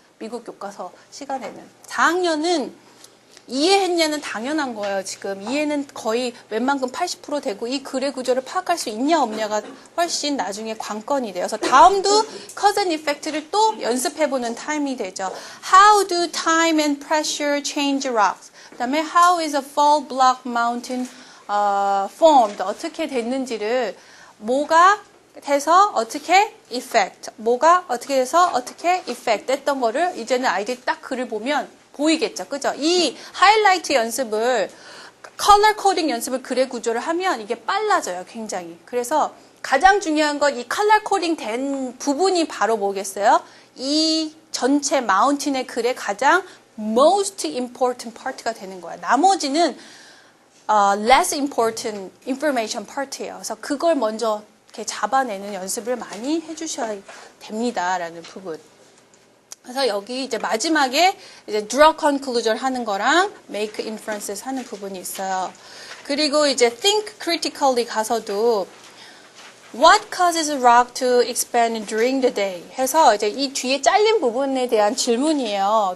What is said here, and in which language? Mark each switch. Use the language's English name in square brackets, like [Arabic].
[Korean] 미국 교과서 시간에는. 4학년은 이해했냐는 당연한 거예요. 지금 이해는 거의 웬만큼 80% 되고 이 글의 구조를 파악할 수 있냐 없냐가 훨씬 나중에 관건이 돼요. 그래서 다음도 cause and effect를 또 연습해보는 타임이 되죠. [English] How do time and pressure change rocks? 그 다음에 how is a fall block mountain formed? [Korean] 어떻게 됐는지를 뭐가 돼서 어떻게 effect, 뭐가 어떻게 돼서 어떻게 effect 했던 거를 이제는 아이들이 딱 글을 보면 보이겠죠. 그죠? 이 하이라이트 연습을, 컬러 코딩 연습을 글의 구조를 하면 이게 빨라져요. 굉장히. 그래서 가장 중요한 건 이 컬러 코딩 된 부분이 바로 뭐겠어요? 이 전체 마운틴의 글의 가장 most important part가 되는 거야. 나머지는 less important information part예요. 그래서 그걸 먼저 이렇게 잡아내는 연습을 많이 해주셔야 됩니다라는 부분. 그래서 여기 이제 마지막에 이제 draw conclusion 하는 거랑 make inferences 하는 부분이 있어요. 그리고 이제 think critically 가서도 [English] what causes a rock to expand during the day [Korean] 해서 이제 이 뒤에 잘린 부분에 대한 질문이에요.